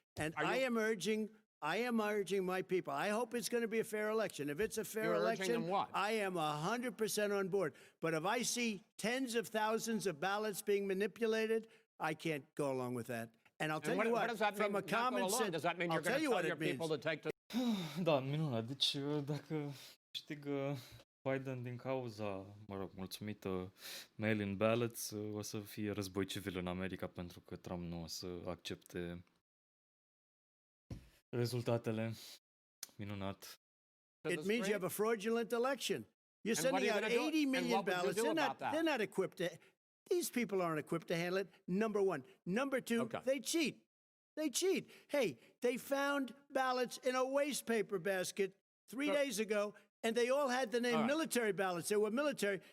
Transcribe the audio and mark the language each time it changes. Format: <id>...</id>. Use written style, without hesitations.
<en>And I am urging my people. I hope it's going to be a fair election. If it's a fair election, I am 100% on board. But if I see tens of thousands of ballots being manipulated, I can't go along with that. And I'll tell you what, does that from mean, a common sense, does that mean you're going to tell your people to take to...</en> <ro>Da, minunat. Deci dacă câștigă Biden din cauza, mulțumită mail-in ballots, o să fie război civil în America pentru că Trump nu o să accepte rezultatele. Minunat.</ro> <en>It means you have a fraudulent election. You're sending out 80 million ballots. They're not equipped to... These people aren't equipped to handle it, number one. Number two, they cheat. They cheat. Hey, they found ballots in a waste paper basket 3 days ago, and they all had the name military ballots. They were military.</en>